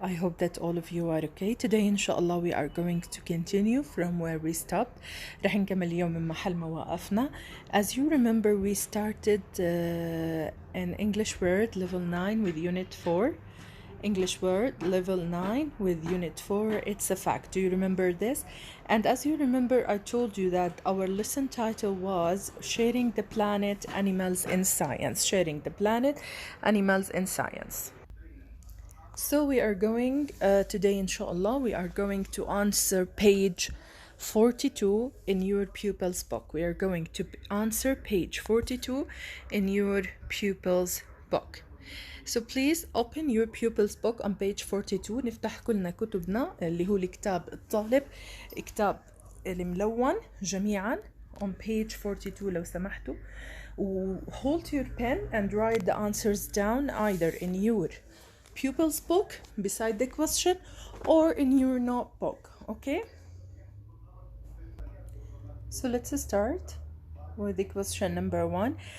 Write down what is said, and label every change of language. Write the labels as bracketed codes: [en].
[en] I hope that all of you are okay. Today inshallah we are going to continue from where we stopped. [ar] رح نكمل اليوم من محل ما وقفنا. [en] As you remember we started an English word level 9 with unit 4. English word level 9 with unit 4. It's a fact. Do you remember this? And as you remember I told you that our lesson title was Sharing the Planet, Animals in Science. Sharing the Planet, Animals in Science. So we are going today inshallah we are going to answer page 42 in your pupils book. We are going to answer page 42 in your pupils book. So please open your pupils book on page 42. [ar] نفتح كلنا كتبنا اللي هو الكتاب الطالب كتاب الملون جميعا [en] on page 42 [ar] لو سمحتوا. [en] Hold your pen and write the answers down either in your pupils book beside the question or in your notebook. Okay, so let's start with the question number 1.